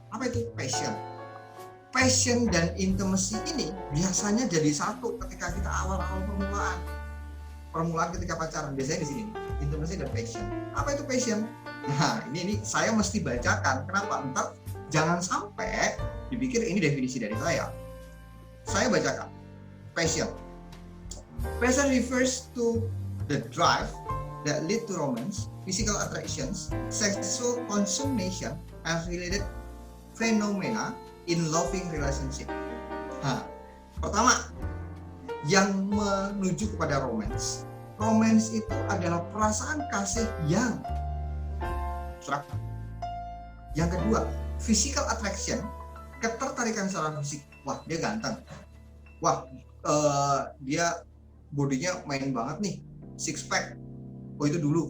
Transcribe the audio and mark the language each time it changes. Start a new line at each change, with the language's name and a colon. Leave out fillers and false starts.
Indonesian: Apa itu? Passion dan intimacy ini biasanya jadi satu ketika kita awal-awal permulaan ketika pacaran. Biasanya di sini, intimacy dan passion. Apa itu passion? Nah, ini saya mesti bacakan. Kenapa? Entar jangan sampai dipikir ini definisi dari saya. Saya bacakan. Passion.
English: Passion refers to the drive that lead to romance, physical attractions, sexual consummation, and related phenomena in loving relationship.
Indonesian: Nah, pertama, yang menuju kepada romance. Romance itu adalah perasaan kasih yang abstrak. Yang kedua, physical attraction, ketertarikan secara fisik. Wah, dia ganteng. Wah, dia bodinya main banget nih, six pack. Oh, itu dulu.